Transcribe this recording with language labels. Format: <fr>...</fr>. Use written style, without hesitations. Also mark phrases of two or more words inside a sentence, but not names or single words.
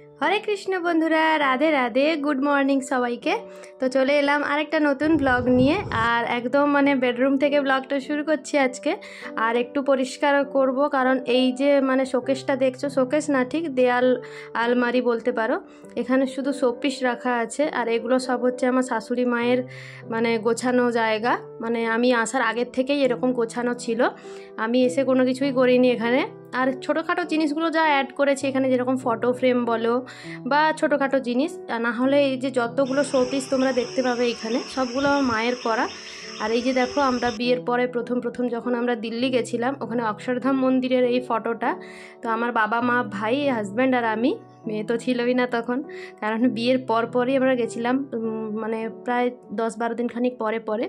<bn>হরে কৃষ্ণ বন্ধুরা রাধে রাধে</bn> <en>good morning</en> <bn>সবাইকে। তো চলে এলাম আরেকটা নতুন ব্লগ নিয়ে আর একদম মানে বেডরুম থেকে ব্লগটা শুরু করছি আজকে। আর একটু পরিষ্কার করব কারণ এই যে মানে শোকেসটা দেখছো, শোকেস না ঠিক দেয়াল আলমারি বলতে পারো, এখানে শুধু শোপিস রাখা আছে আর এগুলো সব হচ্ছে আমার শাশুড়ি মায়ের মানে গোছানো জায়গা। মানে আমি আসার আগের থেকেই এরকম গোছানো ছিলো, আমি এসে কোনো কিছুই করিনি এখানে। আর ছোটোখাটো জিনিসগুলো যা অ্যাড করেছি এখানে, যেরকম ফটো ফ্রেম বলো বা ছোটোখাটো জিনিস, না হলে এই যে যতগুলো শোপিস তোমরা দেখতে পাবে এখানে সবগুলো আমার মায়ের করা। আর এই যে দেখো আমরা বিয়ের পরে প্রথম যখন আমরা দিল্লি গেছিলাম ওখানে অক্ষরধাম মন্দিরের এই ফটোটা, তো আমার বাবা মা ভাই হাজব্যান্ড আর আমি, মেয়ে তো ছিলই না তখন কারণ বিয়ের পরই আমরা গেছিলাম, মানে প্রায় 10-12 দিন খানিক পরে।</bn>